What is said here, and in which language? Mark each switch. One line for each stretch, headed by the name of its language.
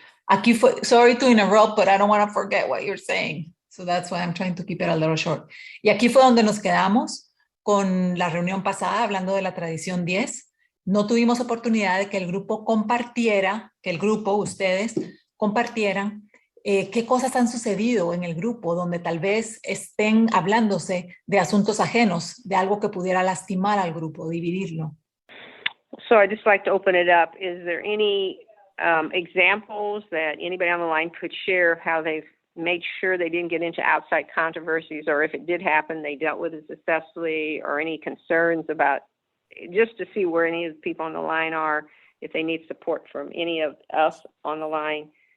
Spanish: Aquí fue,
English: sorry to interrupt, but I don't want to forget what you're saying. So that's why I'm trying to keep it a little short.
Spanish: Y aquí fue donde nos quedamos con la reunión pasada, hablando de la Tradición 10. No tuvimos oportunidad de que el grupo compartiera, ustedes, compartieran qué cosas han sucedido en el grupo donde tal vez estén hablándose de asuntos ajenos, de algo que pudiera lastimar al grupo, dividirlo.
English: So I'd just like to open it up. Is there any examples that anybody on the line could share of how they've made sure they didn't get into outside controversies, or if it did happen, they dealt with it successfully, or any concerns about, just to see where any of the people on the line are, if they need support from any of us on the line.